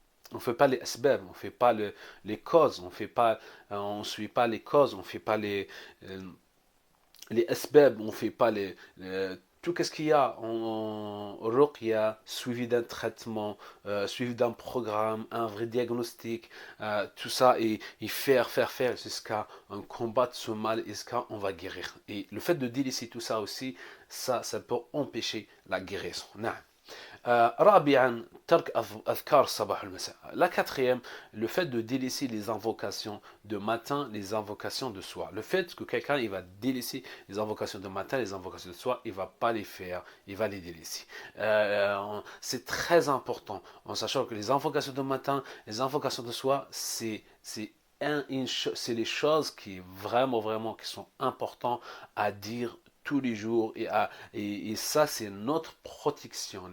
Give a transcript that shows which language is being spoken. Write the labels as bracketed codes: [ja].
[fr] on fait pas les asbab, on fait pas les causes, on suit pas les causes, on fait pas les asbab, on fait pas tout ce qu'il y a en ruqya, suivi d'un traitement, suivi d'un programme, un vrai diagnostic, tout ça, et faire jusqu'à un combattre ce mal, jusqu'à on va guérir. Et le fait de délaisser tout ça aussi, ça peut empêcher la guérison. Non. [ar] رابعا ترك أذكار الصباح والمساء. [fr] La quatrième, le fait de délaisser les invocations de matin, les invocations de soir. Le fait que quelqu'un il va délaisser les invocations de matin, les invocations de soir, il va pas les faire, il va les délaisser. C'est très important en sachant que les invocations de matin, les invocations de soir, c'est les choses qui vraiment qui sont importantes à dire tous les jours et ça c'est notre protection.